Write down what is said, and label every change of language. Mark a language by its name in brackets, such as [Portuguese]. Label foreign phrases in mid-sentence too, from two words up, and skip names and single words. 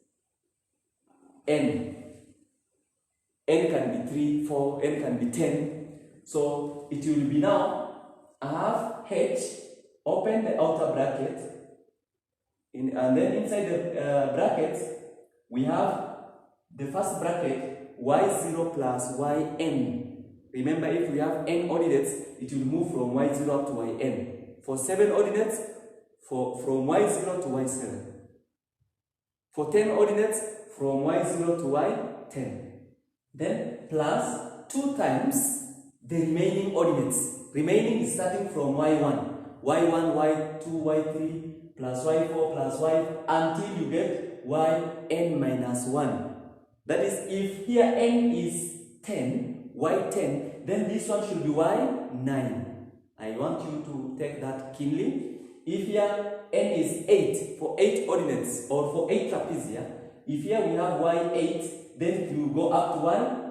[English] N can be 3, 4, n can be 10. So it will be now a half h, open the outer bracket, and then inside the brackets we have the first bracket y0 plus yn. Remember, if we have n ordinates, it will move from y0 up to yn. For 7 ordinates, from y0 to y7. For 10 ordinates, from y0 to y10. Then plus 2 times the remaining ordinates. Remaining is starting from y1, y2, y3, plus y4, plus y, until you get yn minus 1. That is, if here n is 10, y10, then this one should be y9. I want you to take that keenly. If here n is 8 for 8 ordinates or for 8 trapezia, if here we have y8, then it will go up to y?